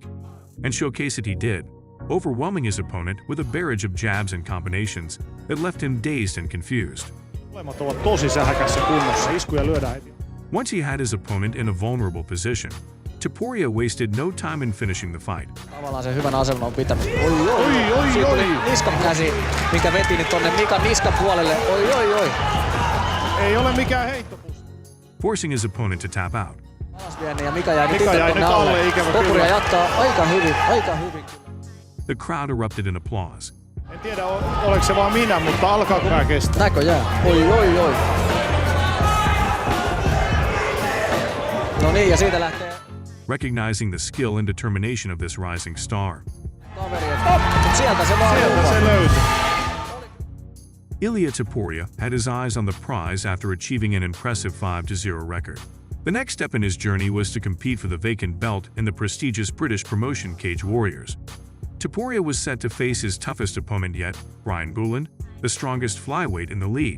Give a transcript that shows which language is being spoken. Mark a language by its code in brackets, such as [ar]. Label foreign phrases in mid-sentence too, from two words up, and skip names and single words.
[en] And showcase it he did, overwhelming his opponent with a barrage of jabs and combinations that left him dazed and confused. Once he had his opponent in a vulnerable position, Topuria wasted no time in finishing the fight. [fi] Tavallaan sen hyvän aseman on pitänyt. Siitä tuli niskan käsi, minkä veti nyt tonne Mikan niskan puolelle. Oi. Ei ole mikään heittopus. [en] Forcing his opponent to tap out. [fi] Alas viennin ja Mika jäi nyt itse tonne alle. Topuria jatkaa aika hyvin. [en] The crowd erupted in applause. [fi] En tiedä, oliko se vaan minä, mutta alkaako tää kestää? Näköjään. Oi. No niin, ja siitä lähtee. [en] Recognizing the skill and determination of this rising star. [fi] Sieltä se löytyi. [en] Ilia Topuria had his eyes on the prize after achieving an impressive 5-0 record. The next step in his journey was to compete for the vacant belt in the prestigious British promotion Cage Warriors. Topuria was set to face his toughest opponent yet, Brian Booland, the strongest flyweight in the league.